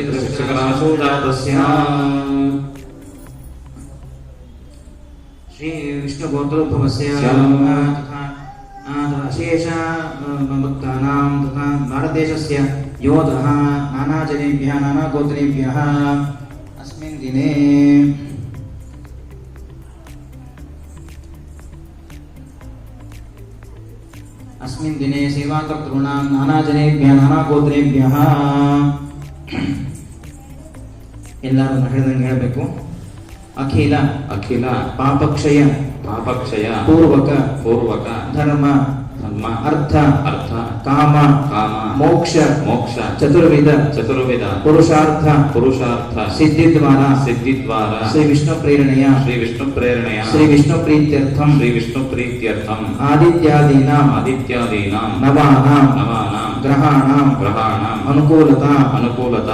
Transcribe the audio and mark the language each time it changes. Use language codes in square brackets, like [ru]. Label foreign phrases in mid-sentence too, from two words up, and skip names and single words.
[sa] ವೃಶ್ಚಿಕರಾಶೋ ಜಾತಸ್ಯ ಶ್ರೀ ವಿಷ್ಣು ಗೋತ್ರೋದ್ಭವಸ್ಯ ಅಶೇಷ ಭಕ್ತಾನಾಂ ತಥಾ ಭಾರತದೇಶಸ್ಯ ಯೋಧಃ ನಾನಾ ಜನೇಭ್ಯಃ ನಾನಾ ಗೋತ್ರೇಭ್ಯಃ ಅಸ್ಮಿನ್ ದಿನೇ अस्मिन् दिने सेवाकर्तॄणां नानाजनेभ्यः नानागोत्रेभ्यः [kn] ಎಲ್ಲರೂ ಹೇಳಿದಂಗೆ ಹೇಳಬೇಕು. [sa] ಅಖಿಲ ಅಖಿಲ ಪಾಪಕ್ಷಯ ಪಾಪಕ್ಷಯ ಪೂರ್ವಕ ಪೂರ್ವಕ ಧರ್ಮ ಧರ್ಮ ಅರ್ಥ ಅರ್ಥ ಕಾಮ ಕಾಮ ಮೋಕ್ಷ ಮೋಕ್ಷ ಚತುರ್ವಿಧ ಚತುರ್ವಿಧ ಪುರುಷಾರ್ಥ ಪುರುಷಾರ್ಥ ಸಿದ್ಧಿದ್ವಾರ ಸಿದ್ಧಿದ್ವಾರ ಶ್ರೀ ವಿಷ್ಣು ಪ್ರೇರಣೆಯ ಶ್ರೀ ವಿಷ್ಣು ಪ್ರೇರಣೆಯ ಶ್ರೀ ವಿಷ್ಣು ಪ್ರೀತ್ಯರ್ಥಂ ಶ್ರೀ ವಿಷ್ಣು ಪ್ರೀತ್ಯರ್ಥಂ ಆದಿತ್ಯಾದೀನಾಂ ಆದಿತ್ಯಾದೀನಾಂ ನವಾನಾಂ ನವಾನಾಂ ಗ್ರಹಾಣಾಂ ಗ್ರಹಾಣಾಂ ಅನುಕೂಲತಾ ಅನುಕೂಲತಾ